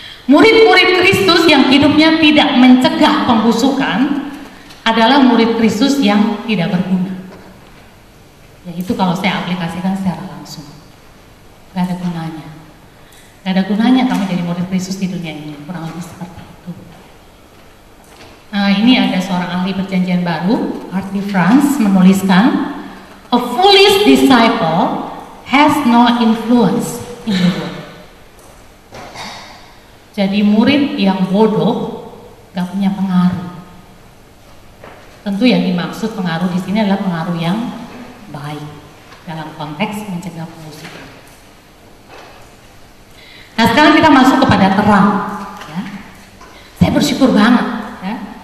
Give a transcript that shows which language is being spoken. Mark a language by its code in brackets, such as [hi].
[id] Murid-murid Kristus yang hidupnya tidak mencegah pembusukan adalah murid Kristus yang tidak berguna. Yaitu kalau saya aplikasikan secara langsung, gak ada gunanya. Gak ada gunanya kamu jadi murid Kristus di dunia ini, kurang lebih seperti itu. Nah, ini ada seorang ahli perjanjian baru, R.T. [en] France, [id] menuliskan, [en] "A foolish disciple has no influence in the world." [id] Jadi murid yang bodoh gak punya pengaruh. Tentu yang dimaksud pengaruh di sini adalah pengaruh yang baik dalam konteks mencegah pembusukan. Nah, sekarang kita masuk kepada terang. Ya. Saya bersyukur banget. Ya.